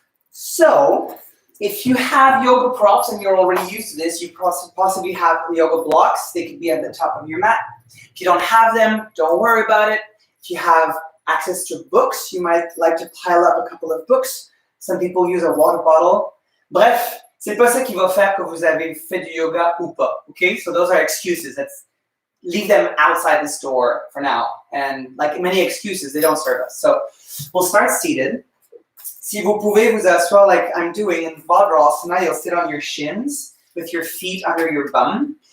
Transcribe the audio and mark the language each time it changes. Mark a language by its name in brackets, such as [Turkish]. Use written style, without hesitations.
[English] So, if you have yoga props and you're already used to this, you possibly have yoga blocks. They could be at the top of your mat. If you don't have them, don't worry about it. If you have access to books, you might like to pile up a couple of books. Some people use a water bottle. [French] Bref, c'est pas ça qui va faire que vous avez fait du yoga ou pas. [English] Okay, so those are excuses. Let's leave them outside the store for now. And like many excuses, they don't serve us. So we'll start seated. [French] Si vous pouvez vous asseoir [English] like I'm doing in Vajrasana, you'll sit on your shins with your feet under your bum.